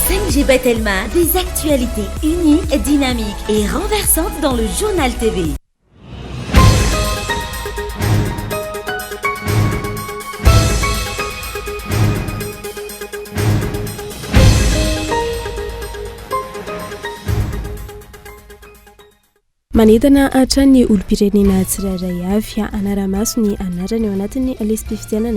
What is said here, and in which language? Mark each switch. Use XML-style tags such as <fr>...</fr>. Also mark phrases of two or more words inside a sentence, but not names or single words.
<fr>Angie Bettelma, des actualités uniques, dynamiques et renversantes dans le Journal TV.</fr> <mg>Manentana hatrany olo-pirenena tsirairay avy anaramaso ny anarany ao anatin'ny lesam-pifidianana</mg>